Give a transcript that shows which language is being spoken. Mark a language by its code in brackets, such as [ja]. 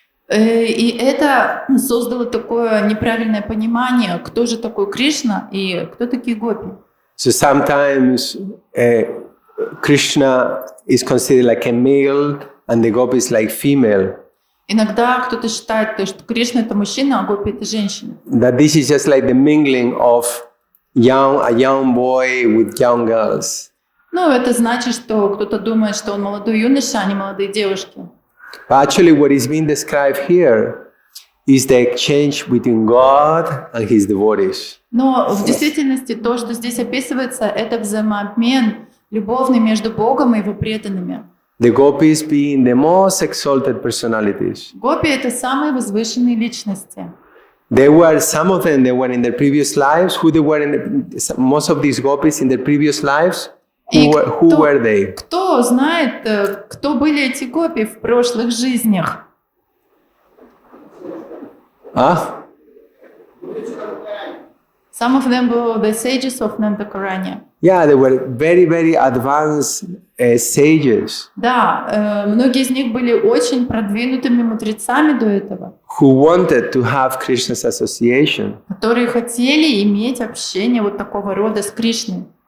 [ru] И это создало такое неправильное понимание, кто же такой Кришна и кто такие гопи. [en] So sometimes Krishna is considered like a male and the gopis like female. [ru] Иногда кто-то считает, что Кришна это мужчина, а гопи это женщина. [en] That this is just like the mingling of a young boy with young girls. [ru] Ну, это значит, что кто-то думает, что он молодой юноша, а не молодые девушки. [en] But actually what is being described here is the exchange between God and his devotees. [ru] Но в действительности то, что здесь описывается, это взаимообмен любовный между Богом и его преданными. [en] The gopis being the most exalted personalities. [ru] Гопи — это самые возвышенные личности. [en] Some of them, they were in their previous lives. Most of these gopis in their previous lives, who were they? [ru] Кто знает, кто были эти гопи в прошлых жизнях? [en] Some of them were the sages of Nagara. Yeah, they were very, very advanced sages. [ru] Да, многие из них были очень продвинутыми мудрецами до этого. [en] Who wanted to have Krishna's association. [ru] Которые хотели иметь общение вот такого рода с Кришной.